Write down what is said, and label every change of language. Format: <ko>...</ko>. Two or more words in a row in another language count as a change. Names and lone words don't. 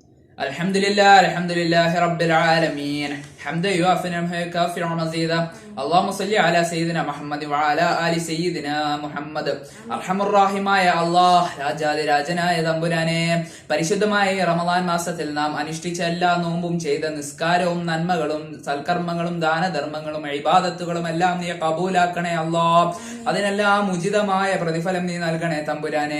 <ar>الحمد لله رب العالمين حمدا يوافي نعمه يكافئ مزيدا اللهم صل على سيدنا محمد وعلى آل سيدنا محمد</ar> <ml>അർഹമുറാഹിമായ അല്ലാഹ് രാജാതിരാജനായ തമ്പുരാനെ, പരിശുദ്ധമായ റമദാൻ മാസത്തിൽ നാം അനുഷ്ഠിച്ച എല്ലാ നോമ്പും ചെയ്ത നിസ്കാരവും നന്മകളും സൽക്കർമ്മങ്ങളും ദാനധർമ്മങ്ങളും ഇബാദത്തുകളും എല്ലാം നീ കബൂലാക്കണേ അല്ലാഹ്. അതിനെല്ലാം ഉചിതമായ പ്രതിഫലം നീ നൽകണേ തമ്പുരാനെ.</ml>